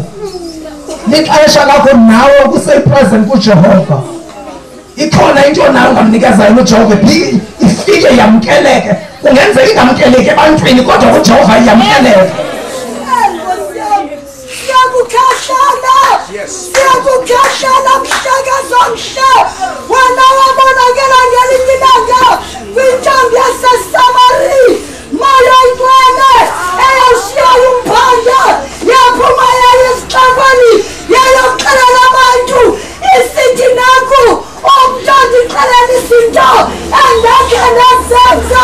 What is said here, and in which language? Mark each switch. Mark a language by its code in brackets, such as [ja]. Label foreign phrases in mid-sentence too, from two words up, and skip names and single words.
[xh] Lixesha lakho nawe kusepresent kuJehova. Ikhona into nawe ngamnikeza yona uJehova ifike yamkeleke. Kungenzeka ingamkeleke ebantwini kodwa uJehova yamkeleke. Siyakukashana mhlakazomhle wena wabonakala ngelinye ilanga kwintombi yaseSamari, moya ingcwele eyashiya umphanga yaphuma yayesixekweni yayoxelela abantu isithi naku umntu ondixelela izinto endakhe nazenza.